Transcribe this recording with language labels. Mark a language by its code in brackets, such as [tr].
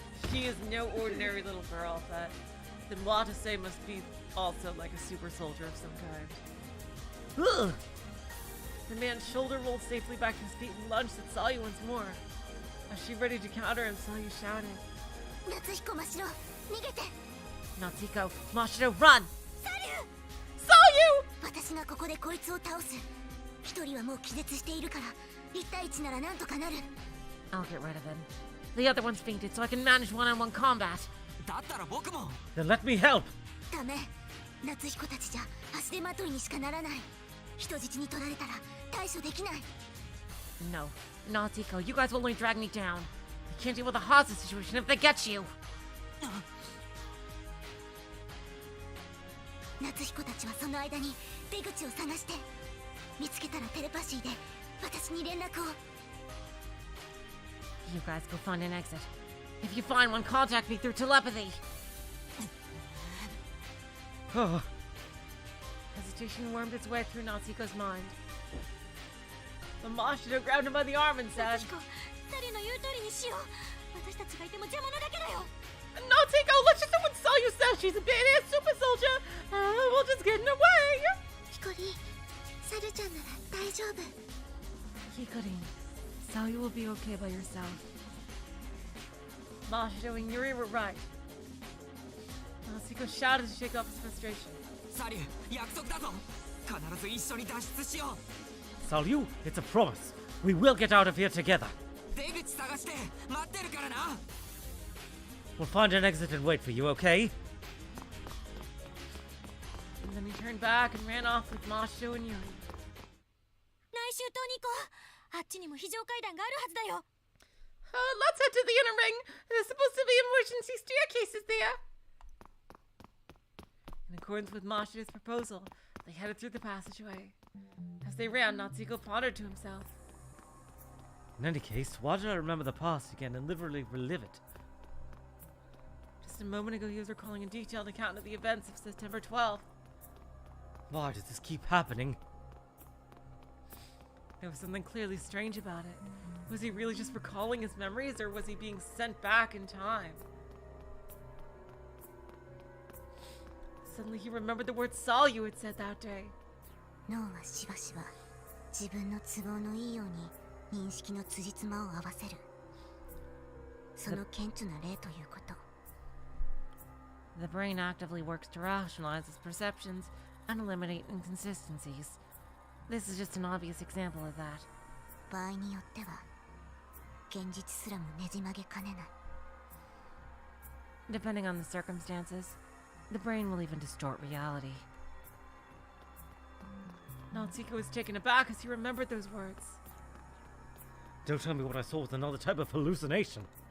[en] She is no ordinary little girl, but the Watase must be also like a super soldier of some kind. Ugh! The man's shoulder rolled safely back to his feet and lunged at Salyu once more. As she ready to counter him, Salyu shouted, [ja] Natsuko, Mashiro, 逃げて [en] Natsuko, Mashiro, run! [ja] サリュ [en] Salyu! [ja] 私がここでこいつを倒す一人はもう気絶しているから1対1ならなんとかなる [en] I'll get rid of him. The other one's fainted, so I can manage one-on-one combat. [ja] だったら僕も。 [en] Then let me help! [ja] ダメ夏彦たちじゃ足手まといにしかならない人質に取られたら対処できない [en] No. Natsuko, you guys will only drag me down. I can't deal with a hostage situation if they get you. [ja] 夏彦たちはその間に出口を探して見つけたらテレパシーで私に連絡を [en] You guys go find an exit. If you find one, contact me through telepathy. Hesitation wormed its way through Natsuko's mind. But Mashiro grabbed him by the arm and said, [ja] 夏彦の言う通りにしよう。私たちがいても邪魔なだけだよ。 [en] Natsiko, let's just do what Salyu says. She's a badass super soldier. We'll just get in her way. [ja] ヒコリン、サルちゃんなら大丈夫。 [en] Hikarin, Salyu will be okay by yourself. Mashiro and Yuri were right. Natsiko shouted to shake off his frustration. [ja] サリュー、約束だぞ。必ず一緒に脱出しよう。 [en] Salyu, it's a promise. We will get out of here together. [ja] 出口探して待ってるからな。 [en] We'll find an exit and wait for you, okay? And then he turned back and ran off with Mashiro and Yuri. [ja] 来週島に行こう。あっちにも非常階段があるはずだよ。 [en] Let's head to the inner ring. There's supposed to be emergency staircases there. In accordance with Mashiro's proposal, they headed through the passageway. As they ran, Natsiko pondered to himself. In any case, why did I remember the past again and literally relive it? Just a moment ago, he was recalling a detailed account of the events of September 12th. Why does this keep happening? There was something clearly strange about it. Was he really just recalling his memories, or was he being sent back in time? Suddenly he remembered the word Salyu had said that day. [ja] 脳はしばしば自分の都合のいいように認識の辻褄を合わせる。その顕著な例ということ。 [en] The brain actively works to rationalize its perceptions and eliminate inconsistencies. This is just an obvious example of that. [ja] 場合によっては現実すらもねじ曲げかねない。 [en] Depending on the circumstances, the brain will even distort reality. Natsiko was taken aback as he remembered those words. Don't tell me what I saw was another type of hallucination.